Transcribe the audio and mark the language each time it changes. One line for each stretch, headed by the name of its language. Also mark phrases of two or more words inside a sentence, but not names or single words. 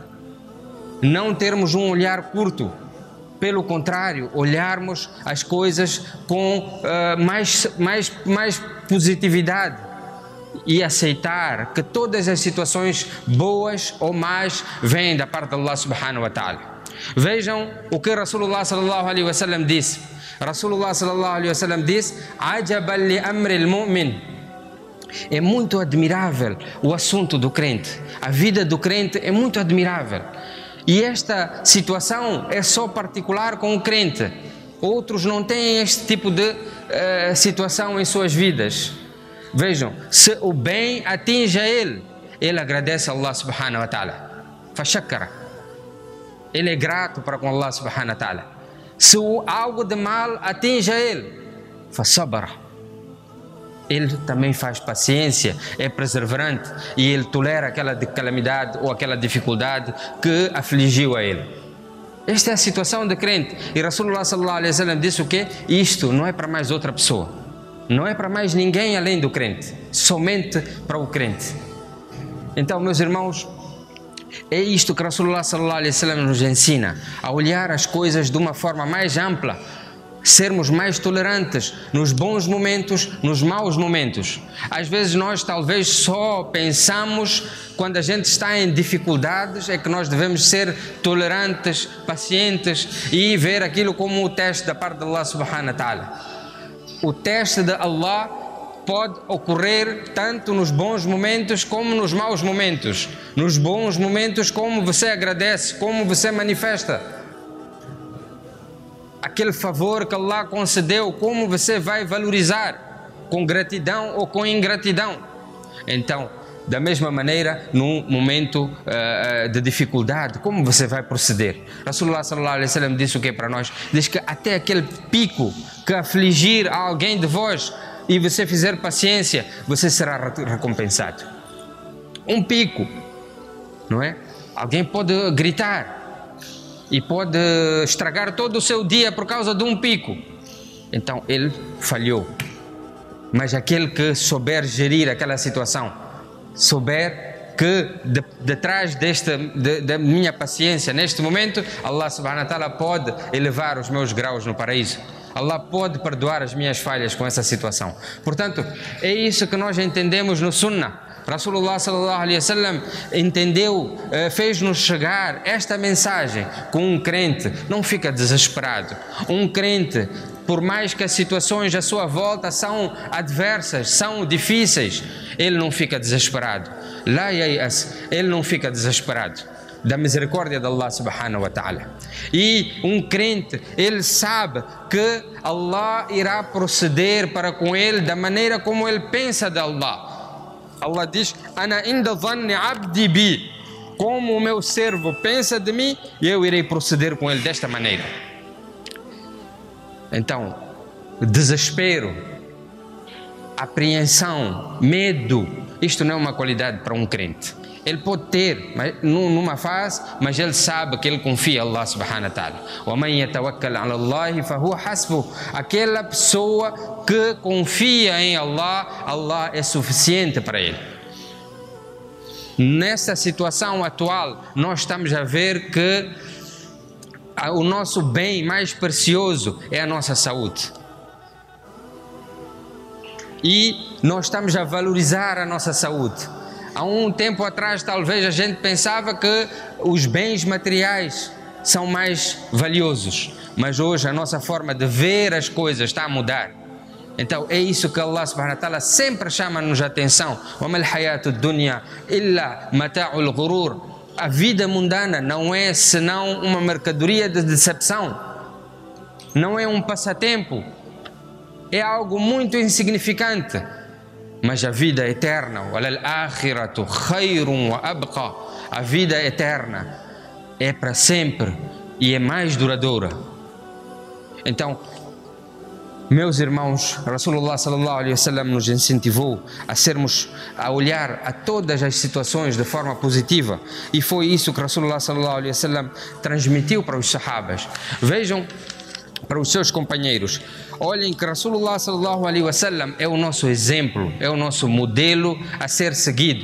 Portuguese: Não termos um olhar curto. Pelo contrário, olharmos as coisas com mais positividade e aceitar que todas as situações boas ou más vêm da parte de
Arabic: الله سبحانه وتعالى.
Portuguese: Vejam o que
Arabic: رسول الله صلى الله عليه وسلم
Portuguese: disse.
Arabic: رسول الله صلى الله عليه وسلم disse: "عجبا لأمر المؤمن".
Portuguese: É muito admirável o assunto do crente. A vida do crente é muito admirável. E esta situação é só particular com o crente. Outros não têm este tipo de situação em suas vidas. Vejam, se o bem atinge a ele agradece a
Arabic: الله سبحانه وتعالى.
Portuguese: Fashakara. Ele é grato para com
Arabic: الله سبحانه وتعالى.
Portuguese: Se algo de mal atinge a ele, fasabara. Ele também faz paciência, é perseverante e ele tolera aquela calamidade ou aquela dificuldade que afligiu a ele. Esta é a situação de crente. E
Arabic: رسول الله صلى الله عليه وسلم
Portuguese: disse o quê? Isto não é para mais outra pessoa. Não é para mais ninguém além do crente. Somente para o crente. Então, meus irmãos, é isto que
Arabic: رسول الله صلى الله عليه وسلم
Portuguese: nos ensina. A olhar as coisas de uma forma mais ampla. Sermos mais tolerantes nos bons momentos, nos maus momentos. Às vezes nós talvez só pensamos quando a gente está em dificuldades é que nós devemos ser tolerantes, pacientes e ver aquilo como o teste da parte de
Arabic: الله سبحانه وتعالى.
Portuguese: O teste de Allah pode ocorrer tanto nos bons momentos como nos maus momentos. Nos bons momentos, como você agradece, como você manifesta aquele favor que Allah concedeu, como você vai valorizar, com gratidão ou com ingratidão. Então, da mesma maneira, num momento de dificuldade, como você vai proceder?
Arabic: رسول الله صلى الله عليه وسلم
Portuguese: disse o que para nós? Diz que até aquele pico que afligir alguém de vós e você fizer paciência, você será recompensado. Um pico, não é? Alguém pode gritar e pode estragar todo o seu dia por causa de um pico. Então ele falhou. Mas aquele que souber gerir aquela situação, souber que detrás da minha paciência neste momento,
Arabic: الله سبحانه وتعالى
Portuguese: pode elevar os meus graus no paraíso. Allah pode perdoar as minhas falhas com essa situação. Portanto, é isso que nós entendemos no Sunnah.
Arabic: رسول الله صلى الله عليه وسلم
Portuguese: entendeu, fez-nos chegar esta mensagem com um crente. Não fica desesperado. Um crente, por mais que as situações à sua volta são adversas, são difíceis, ele não fica desesperado.
Arabic: لا ييأس,
Portuguese: ele não fica desesperado da misericórdia de
Arabic: الله سبحانه وتعالى.
Portuguese: E um crente, ele sabe que Allah irá proceder para com ele da maneira como ele pensa de Allah.
Arabic: Allah diz: "أنا عند ظن عبدي بي",
Portuguese: como o meu servo pensa de mim, eu irei proceder com ele desta maneira. Então, desespero, apreensão, medo, isto não é uma qualidade para um crente. Ele pode ter numa fase, mas ele sabe que ele confia em
Arabic: الله سبحانه وتعالى. ومن يتوكل على الله فهو حسبه.
Portuguese: Aquela pessoa que confia em Allah, Allah é suficiente para ele. Nessa situação atual, nós estamos a ver que o nosso bem mais precioso é a nossa saúde. E nós estamos a valorizar a nossa saúde. Há um tempo atrás, talvez a gente pensava que os bens materiais são mais valiosos, mas hoje a nossa forma de ver as coisas está a mudar. Então é isso que
Arabic: الله سبحانه وتعالى
Portuguese: sempre chama-nos a atenção.
Arabic: وَمَا الْحَيَاةُ الدُّنْيَا إِلَّا مَتَاعُ الْغُرُورِ.
Portuguese: A vida mundana não é senão uma mercadoria de decepção, não é um passatempo, é algo muito insignificante. Mas a vida eterna,
Arabic: وَلَلْآخِرَةُ خَيْرٌ وَأَبْقَى.
Portuguese: A vida eterna é para sempre e é mais duradoura. Então, meus irmãos,
Arabic: رسول الله صلى الله عليه وسلم
Portuguese: nos incentivou a olhar a todas as situações de forma positiva, e foi isso que
Arabic: رسول الله صلى الله عليه وسلم
Portuguese: transmitiu para os sahabas. Vejam para os seus companheiros, olhem que
Arabic: رسول الله صلى الله عليه وسلم
Portuguese: é o nosso exemplo, é o nosso modelo a ser seguido.